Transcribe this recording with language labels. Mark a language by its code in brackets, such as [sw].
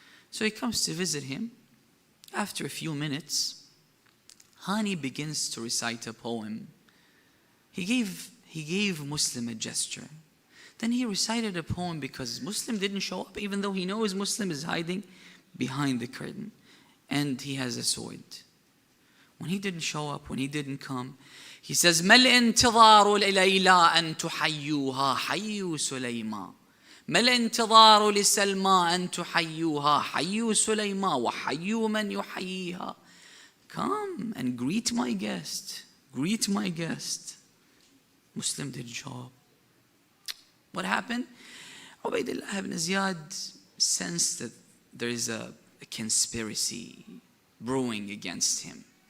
[en] So he comes to visit him. After a few minutes, Hani begins to recite a poem. He gave Muslim a gesture. Then he recited a poem because Muslim didn't show up, even though he knows Muslim is hiding behind the curtain and he has a sword. When he didn't show up, when he didn't come, he says, [ar] مَا الْإِنْتِظَارُ لِلَيْلَىٰ أَن تُحَيُّوهَا حَيُّوا سُلَيْمَا مَا الْإِنْتِظَارُ لِسَلْمَىٰ أَن تُحَيُّوهَا حَيُّوا سُلَيْمَا وَحَيُّوا مَنْ يُحَيِّيهَا. [en] Come and greet my guest. Greet my guest. Muslim didn't show up. What happened? Ubaydullah ibn Ziyad sensed that there is a conspiracy brewing against him.